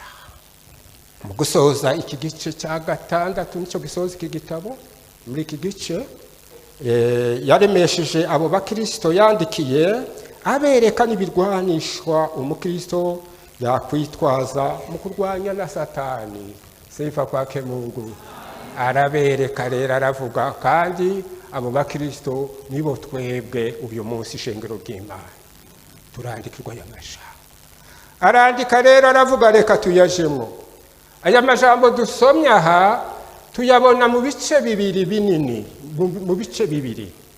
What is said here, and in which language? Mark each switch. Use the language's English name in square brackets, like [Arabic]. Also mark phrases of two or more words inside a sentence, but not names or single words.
[Kinyarwanda] Mu gusoza iki gice cya 6 nicyo gisoza iki gitabo, muri iki gice yaremesheje abo bakristo yandikiye, abereka n'ibirwanishwa umukristo yakwitwaza mu kurwanya na Satani. [Swahili] Sifa kwake Mungu. [Kinyarwanda] Arabereka rero, aravuga kandi abo bakristo nibo twebwe uyu munsi ishengero ry'Imana turandikirwa aya majambo. Arandika rero aravuga, reka tuyajemo. Aya majambo dusomye aha tuyabona mu bice bibiri binini, mu bice bibiri.